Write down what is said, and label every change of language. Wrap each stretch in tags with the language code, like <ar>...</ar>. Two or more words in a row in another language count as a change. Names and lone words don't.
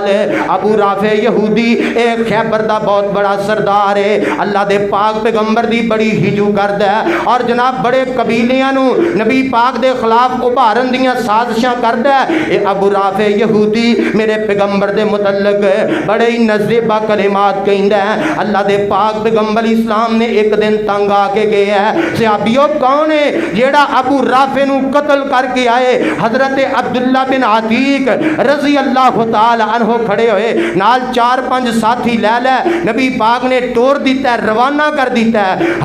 <pa>ابو رافع یہودی ایک خیبر دا بہت بڑا سردار ہے, اللہ دے پاک پیغمبر دی بڑی ہجو کردا ہے اور جناب بڑے قبیلیاں نو نبی پاک دے خلاف ابھارن دیاں سازشاں کردا ہے. اے ابو رافع یہودی میرے پیغمبر دے متعلق بڑے ہی نزیبہ کلمات کہندا ہے. اللہ دے پاک پیغمبر اسلام نے ایک دن تنگ آ کے گیا ہے. صحابیو کون ہے جیڑا ابو رافع نو قتل کر کے آئے؟ حضرت عبداللہ بن عتیق رضی اللہ تعالی عنہ کھڑے ہوئے, نال 4-5 ساتھی لے لے نبی پاک نے ٹور دیتا ہے, روانہ کر دیتا ہے.</pa>